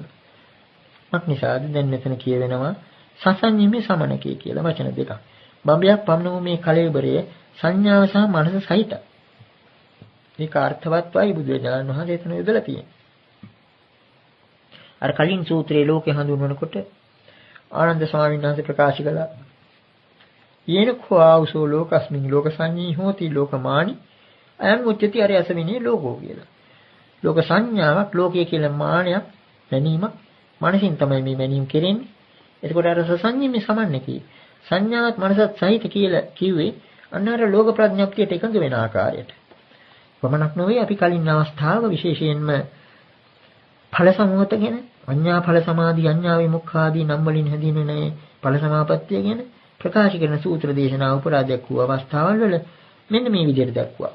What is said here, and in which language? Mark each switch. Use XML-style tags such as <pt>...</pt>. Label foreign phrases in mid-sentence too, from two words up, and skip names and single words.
<si>මක්නිසාද දැන් මෙතන කියවෙනවා</si> <pi>සසඤ්ඤිමේ සමනකේ</pi> <si>කියලා වචන දෙකක්. බඹයක් පමණ වූ මේ කලෙබරයේ සංඥාව සහ මනස සහිත. මේක අර්ථවත්වයි බුදුරජාණන් වහන්සේ එතන යොදලා තියෙන්නේ. අර කලින් සූත්‍රයේ ලෝකේ හඳුන්වනකොට ආනන්ද ස්වාමීන් වහන්සේ ප්‍රකාශ කළා</si> <pi>යේනකෝ ආවසෝ ලෝකස්මින් ලෝක සංඤී හෝති ලෝකමානි අයං උච්චති</pi> <si>අර</si> <pi>යසමිනේ ලෝකෝ</pi> <si>කියලා. ලෝක සංඥාවක් ලෝකයේ කියලා මානයක් මැනීමක් මනසින් තමයි මේ මැනීම කෙරෙන්නේ. එතකොට අර</si> <pi>සසඤ්ඤිමේ සමන්නකේ</pi> <si>සංඥාවත් මනසත් සහිත කියලා කිව්වේ අන්න අර ලෝක ප්‍රඥප්තියට එකඟ වෙන ආකාරයට. පමණක් නොවේ අපි කලින් අවස්ථාවක විශේෂයෙන්ම ඵල සමෝත ගැන අඤ්ඤා ඵල සමාධි අඤ්ඤා විමුක්ඛාදී නම් වලින් හැදින්වෙන ඵල සමාපත්තිය ගැන ප්‍රකාශ කරන සූත්‍ර දේශනා උපරාදයක් වූ අවස්ථාවල් වල මෙන්න මේ විදිහට දක්වා.</si>